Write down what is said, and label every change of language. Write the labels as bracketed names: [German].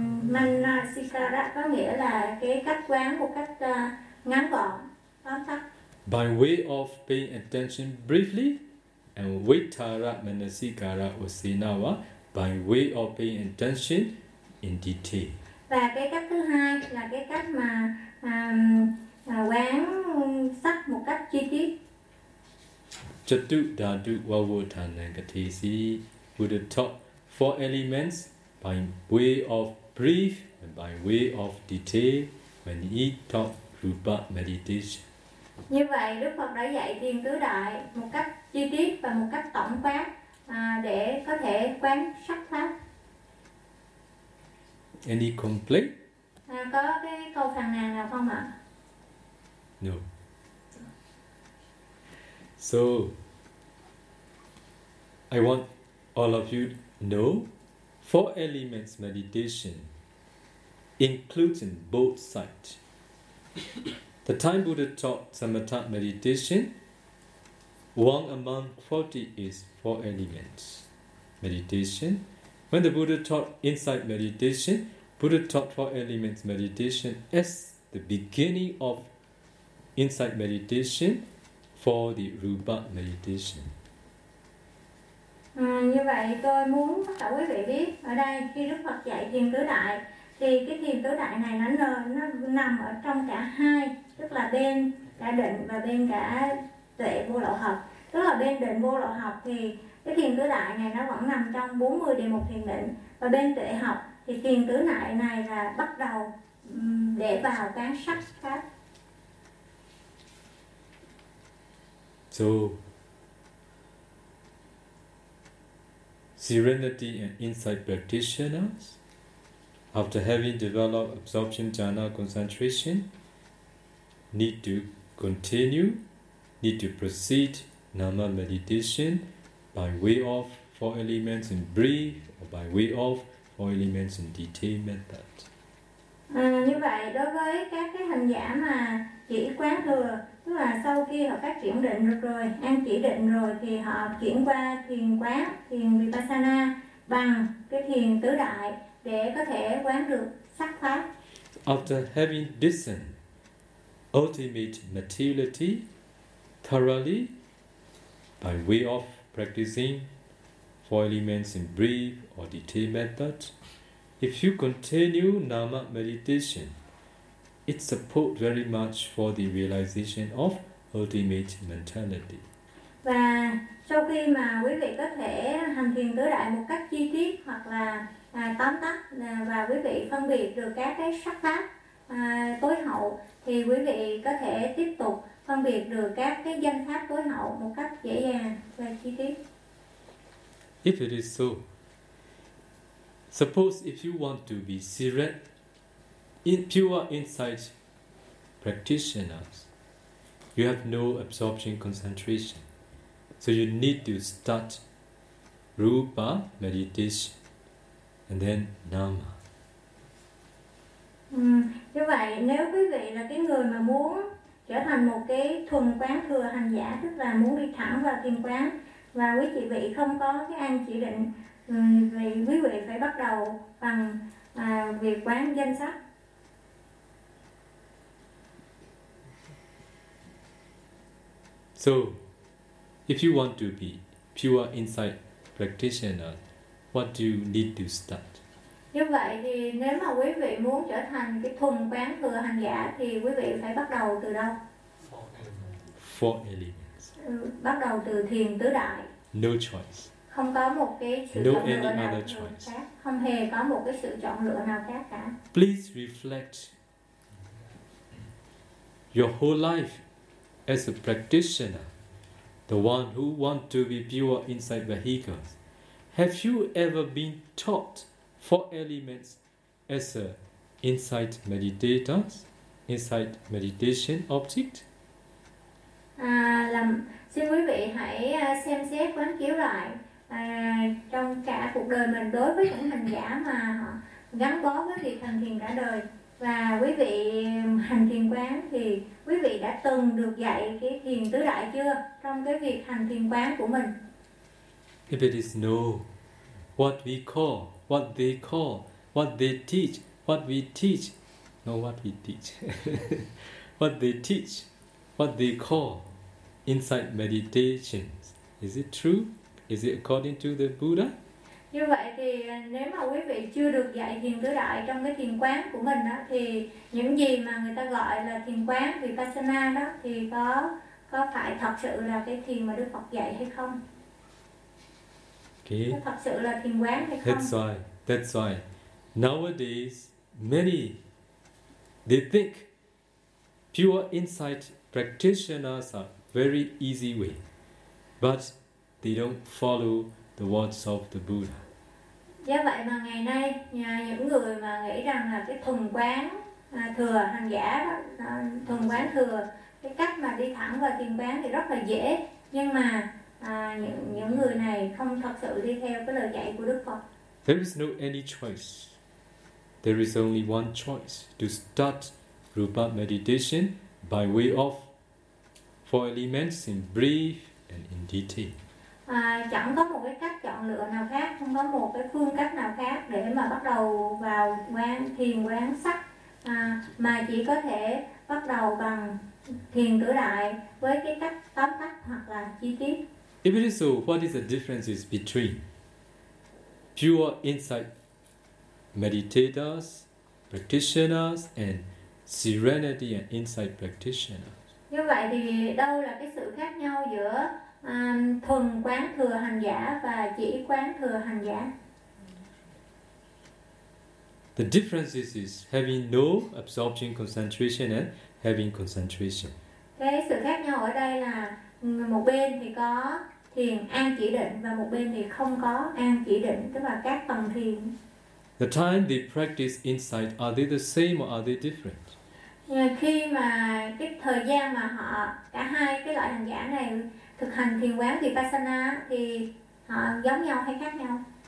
[Vietnamese] Manasikara có nghĩa là cái cách quán một cách ngắn gọn, tóm tắt. [English] By way of paying attention briefly, and vitara manasikara usinava, by way of paying attention in detail. [Vietnamese] Và cái cách thứ hai là cái cách mà quán sắc một cách chi tiết. [Pali] Chattu dhatu vavodhanangatesi [English] Buddha taught four elements by way of brief and by way of detail when he taught rupa meditation. [Vietnamese] Như vậy Đức Phật đã dạy thiền tứ đại một cách chi tiết và một cách tổng quát để có thể quán sắc pháp. [English] Any complaint? [Vietnamese] Có cái câu phàn nàn nào không ạ? [English] No. So, I want all of you to know four elements meditation including both sides. The time Buddha taught Samatha meditation, one among 40 is four elements meditation. When the Buddha taught insight meditation, Buddha taught four elements meditation as the beginning of insight meditation for the Rupa meditation. [Vietnamese] Như vậy tôi muốn tất cả quý vị biết ở đây khi Đức Phật dạy thiền tứ đại thì cái thiền tứ đại này nó nằm ở trong cả hai, tức là bên đã định và bên cả tuệ vô lậu học. Tức là bên định vô lậu học thì cái thiền tứ đại này nó vẫn nằm trong 40 đề mục thiền định, và bên tuệ học thì thiền tứ đại này là bắt đầu để vào quán sắc pháp. [English] So, serenity and insight practitioners, after having developed absorption jhana concentration, need to continue, need to proceed nama meditation by way of four elements in brief or by way of four elements in detail method. [Vietnamese] Như vậy đối với các cái hành giả mà chỉ quán thừa, tức là sau khi họ phát triển định được rồi, an chỉ định rồi, thì họ chuyển qua thiền quán, thiền vipassana bằng cái thiền tứ đại để có thể quán được sắc pháp. [English] After having discerned ultimate materiality thoroughly by way of practicing four elements in brief or detail method, if you continue nama meditation, it supports very much for the realization of ultimate mentality. [Vietnamese] Và sau khi mà quý vị có thể hành thiền tứ đại một cách chi tiết hoặc là tóm tắt, và quý vị phân biệt được các cái sắc pháp tối hậu, thì quý vị có thể tiếp tục phân biệt được các cái danh pháp tối hậu một cách dễ dàng và chi tiết. [English] If it is so, suppose if you want to be serene in pure insight practitioners, you have no absorption concentration. So you need to start rupa meditation and then nama. [Vietnamese] Như vậy nếu quý vị là cái người mà muốn trở thành một cái thuần quán thừa hành giả, tức là muốn đi thẳng vào thiền quán, và quý chị vị không có cái an chỉ định, vì quý vị phải bắt đầu bằng việc quán danh sắc. [English] So, if you want to be pure insight practitioner, what do you need to start? [Vietnamese] Như vậy thì nếu mà quý vị muốn trở thành cái thuần quán thừa hành giả thì quý vị phải bắt đầu từ đâu? [English] Four elements. [Vietnamese] Bắt đầu từ thiền tứ đại. [English] No choice. [Vietnamese] Không có một cái sự chọn lựa nào khác. Không hề có một cái sự chọn lựa nào khác cả. [English] Please reflect your whole life as a practitioner, the one who want to be pure inside vehicles. Have you ever been taught four elements as a insight meditators, insight meditation object? [Vietnamese] Xin quý vị hãy xem xét quán chiếu lại trong cả cuộc đời mình đối với những hành giả mà họ gắn bó với việc hành thiền cả đời. Và quý vị hành thiền quán thì quý vị đã từng được dạy cái thiền tứ đại chưa trong cái việc hành thiền quán của mình? [English] If it is no, what they call, what they teach what we teach, not what we teach. What they teach, what they call insight meditation, is it true? Is it according to the Buddha? [Vietnamese] Như vậy thì nếu mà quý vị chưa được dạy thiền tứ đại trong cái thiền quán của mình đó, thì những gì mà người ta gọi là thiền quán Vipassana đó thì có phải thật sự là cái thiền mà Đức Phật dạy hay không? [English] Okay. [Vietnamese] Có thật sự là thiền quán hay không? [English] That's why. Nowadays, many, they think pure insight practitioners are very easy way, but they don't follow the words of the Buddha. [Vietnamese] Do vậy mà ngày nay những người mà nghĩ rằng là cái thuần quán thừa hành giả đó, thuần quán thừa, cái cách mà đi thẳng vào thiền quán thì rất là dễ, nhưng mà những người này không thật sự đi theo cái lời dạy của Đức Phật. [English] There is no any choice. There is only one choice to start Rupa meditation by way of four elements in brief and in detail. [Vietnamese] Chẳng có một cái cách chọn lựa nào khác, không có một cái phương cách nào khác để mà bắt đầu vào quán thiền quán sắc, mà chỉ có thể bắt đầu bằng thiền tứ đại với cái cách tóm tắt hoặc là chi tiết. [English] If it is so, what is the difference between pure insight meditators, practitioners, and serenity and insight practitioners? [Vietnamese] Như vậy thì đâu là cái sự khác nhau giữa thuần quán thừa hành giả và chỉ quán thừa hành giả? [English] The difference is having no absorption concentration and having concentration. [Vietnamese] Cái sự khác nhau ở đây là một bên thì có thiền an chỉ định và một bên thì không có an chỉ định, tức là các tầng thiền. [English] The time they practice insight, are they the same or are they different? [Vietnamese] Khi mà cái thời gian mà họ cả hai cái loại hành giả này thực hành thiền quán Vipassana thì họ giống nhau hay khác nhau?